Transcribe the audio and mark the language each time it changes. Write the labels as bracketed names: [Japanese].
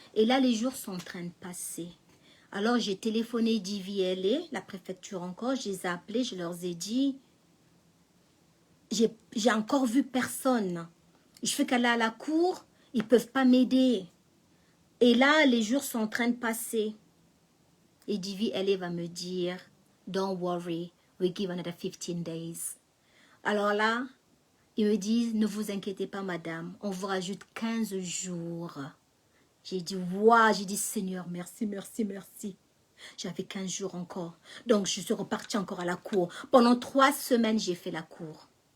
[French] Et là, les jours sont en train de passer. Alors, j'ai téléphoné DVLA, la préfecture encore. Je les ai appelés, je leur ai dit, j'ai encore vu personne. Je fais qu'aller à la cour, ils ne peuvent pas m'aider. Et là, les jours sont en train de passer. Et DVLA va me dire, [English] don't worry, we give another 15 days. [French] Alors là, ils me disent, ne vous inquiétez pas madame, on vous rajoute 15 jours. J'ai dit, waouh, j'ai dit, Seigneur, merci, merci, merci. J'avais 15 jours encore. Donc, je suis repartie encore à la cour. Pendant 3 semaines, j'ai fait la cour.